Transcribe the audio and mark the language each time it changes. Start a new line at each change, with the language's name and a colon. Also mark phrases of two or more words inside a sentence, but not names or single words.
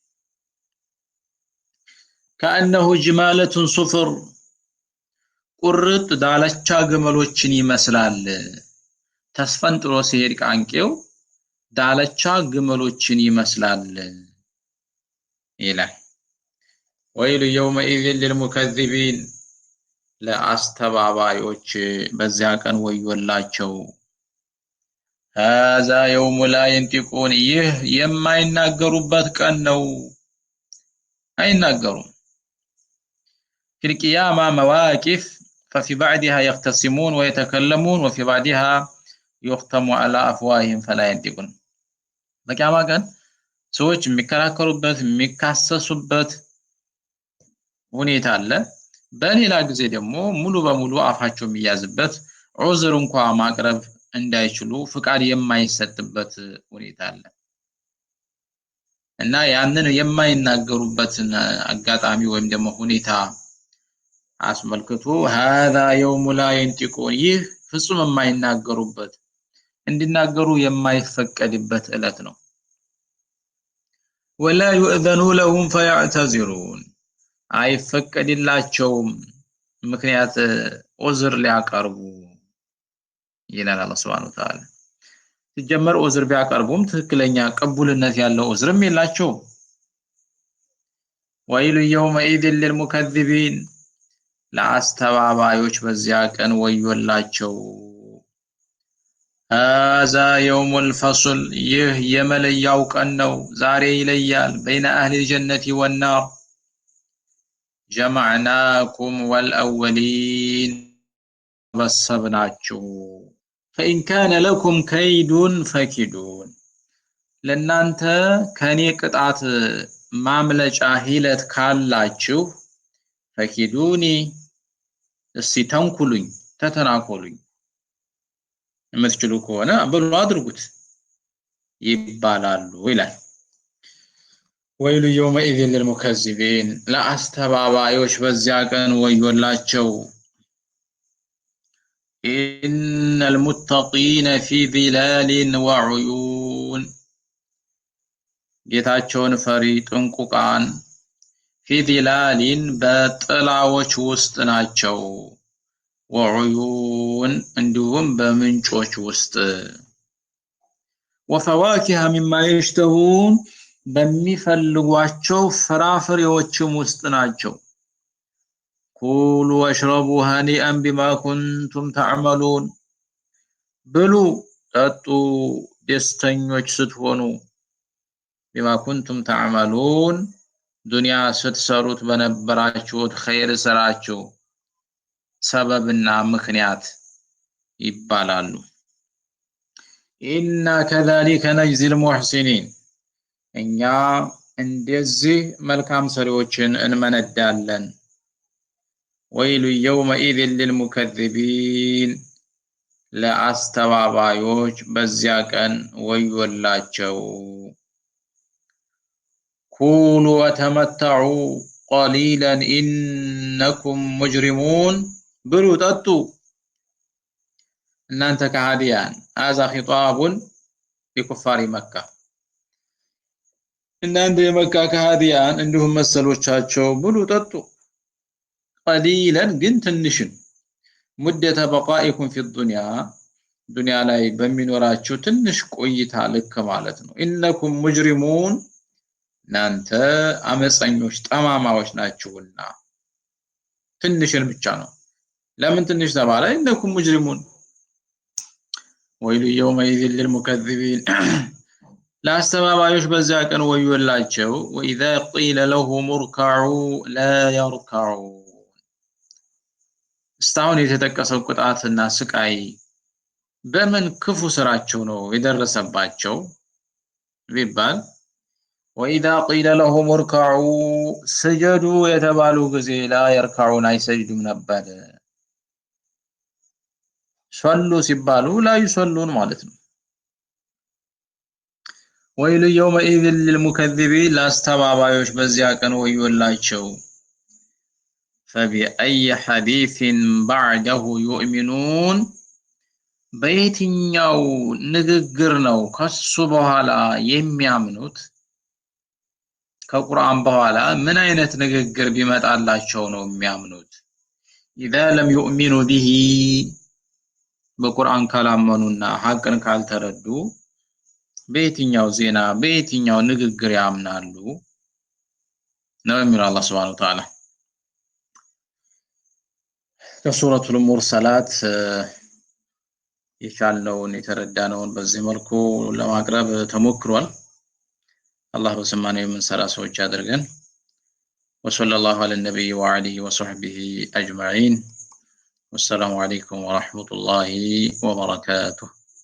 Amharic: ከአነሁ
Arabic: جمالت صفر
Amharic: ቁርጥ ዳለቻ ግመሎችን ይመስላል። ተስፈንጥሮ ሲሄድ ቃንቄው ዳለቻ ግመሎችን ይመስላል ይላል።
Arabic: ويل يومئذ للمكذبين
Amharic: ለአስተባባዮች በዚያ ቀን ወዮላቸው።
Arabic: هذا يوم لا ينطقون
Amharic: ይህ የማይናገሩበት ቀን ነው። አይናገሩም።
Arabic: في القيامة مواقف ففي بعدها يختصمون ويتكلمون وفي بعدها يختم على أفواههم فلا ينطقون
Amharic: በቂያማ ቀን ሰዎች የሚከራከሩበት የሚካሰሱበት ሁኔታ አለ። በሌላ ጊዜ ደግሞ ሙሉ በሙሉ አፋቸው የሚያዝበት ዑዝር እንኳን ማቅረብ እንዳይችሉ ፍቃድ የማይሰጥበት ሁኔታ አለ እና ያንን የማይናገሩበትን አጋጣሚ ወይም ደግሞ ሁኔታ አስመልክቶ
Arabic: هذا يوم لا ينطقون
Amharic: ይህ ፍጹም የማይናገሩበት እንዲናገሩ የማይፈቀድበት ዕለት ነው።
Arabic: ولا يؤذن لهم فيعتذرون
Amharic: አይፈቀድላቸውም ምክንያት ዑዝር ሊያቀርቡ ይላል አላህ
Arabic: سبحانه وتعالى።
Amharic: ሲጀመር ዑዝር ቢያቀርቡም ትክክለኛ ቅቡልነት ያለው ዑዝርም የላቸው።
Arabic: ويل يومئذ للمكذبين
Amharic: ለአስተባባዮች በዚያ ቀን ወዮላቸው።
Arabic: هذا يوم الفصل
Amharic: ይህ የመለያው ቀን ነው። ዛሬ ይለያል
Arabic: بين أهل الجنة والنار جمعناكم والأولين
Amharic: በሰብናችሁ
Arabic: فإن كان لكم كيد فكيدون
Amharic: ለናንተ ከኔ ቅጣት ማምለጫ ሂለት ካላችሁ ፈኪዱኒ እስቲ ተንኩሉኝ ተተናኮሉኝ የምትችሉ ከሆነ በሉ አድርጉት ይባላሉ ይላል።
Arabic: ويل يومئذ للمكذبين
Amharic: ለአስተባባዮች በዚያ ቀን ወዮላቸው።
Arabic: إن المتقين في ظلال وعيون
Amharic: ጌታቸውን ፈሪ ጥንቁቃን
Arabic: في ظلال
Amharic: በጥላዎች ውስጥ ናቸው
Arabic: وعيون عندهم
Amharic: بمنጮች ውስጥ
Arabic: وفواكه مما يشتهون
Amharic: በሚፈልጓቸው ፍራፍሬዎችም ውስጥ ናቸው
Arabic: كلوا واشربوا هنيئا بما كنتم تعملون
Amharic: ብሉ ጠጡ ደስተኞች ስትሆኑ
Arabic: بما كنتم تعملون
Amharic: ዱንያ ስትሰሩት በነበራችሁት ኸይር ስራችሁ ሰበብና ምክንያት ይባላሉ
Arabic: إنا كذلك نجزي المحسنين
Amharic: እኛ እንደዚህ መልካም ሰሪዎችን እንመነዳለን
Arabic: ويل يومئذ للمكذبين
Amharic: ለአስተባባዮች በዚያ ቀን ወዮላቸው
Arabic: كلوا وتمتعوا قليلا إنكم مجرمون
Amharic: ብሉ ጠጡ እናንተ ከሃዲያን
Arabic: هذا خطاب لكفار مكة
Amharic: እናንተ የመካ ከሃዲያን እንዲሁም መሰሎቻቸው ብሉ ጠጡ قليلا ግን ትንሽን
Arabic: مدة بقائكم في الدنيا
Amharic: ዱንያ ላይ በሚኖራችሁ ትንሽ ቆይታ ልክ ማለት ነው
Arabic: إنكم مجرمون
Amharic: እናንተ አመፀኞች ጠማማዎች ናችሁና ትንሽን ብቻ ነው ለምን ትንሽ ተባለ
Arabic: إنكم مجرمون ويل يومئذ للمكذبين
Amharic: ለአስተባባዮች በዚያ ቀን ወዮላቸው
Arabic: وإذا قيل لهم اركعوا لا يركعون
Amharic: እስታሁን የተጠቀሰው ቁጣትና ስቃይ በምን ክፉ ስራቸው ነው የደረሰባቸው ቢባል
Arabic: وإذا قيل لهم اركعوا سجدوا
Amharic: የተባሉ ጊዜ
Arabic: لا يركعون
Amharic: አይሰግዱም ነበር
Arabic: صلوا ሲባሉ لا يصلون
Amharic: ማለት ነው
Arabic: ويل يومئذ للمكذبين
Amharic: ላስተባባዮች በዚያ ቀን ወዮላቸው
Arabic: فبأي حديث بعده يؤمنون
Amharic: በየትኛው ንግግር ነው ከሱ በኋላ የሚያምኑት ከቁርአን በኋላ ምን አይነት ንግግር ቢመጣላቸው ነው የሚያምኑት
Arabic: إذا لم يؤمنوا به
Amharic: በቁርአን ካላመኑና ሐቅን ካልተረዱ በየትኛው ዜና በየትኛው ንግግር ያምናሉ ነው የሚለው አላህ
Arabic: سبحانه وتعالى
Amharic: ከሱረቱል ሙርሰላት የቻልነውን የተረዳነውን በዚህ መልኩ ለማቅረብ ተሞክሯል አላህ በሰማነው የምንሰራ ሰዎች ያድርገን
Arabic: وصلى الله على النبي وعليه وصحبه أجمعين والسلام عليكم ورحمة الله وبركاته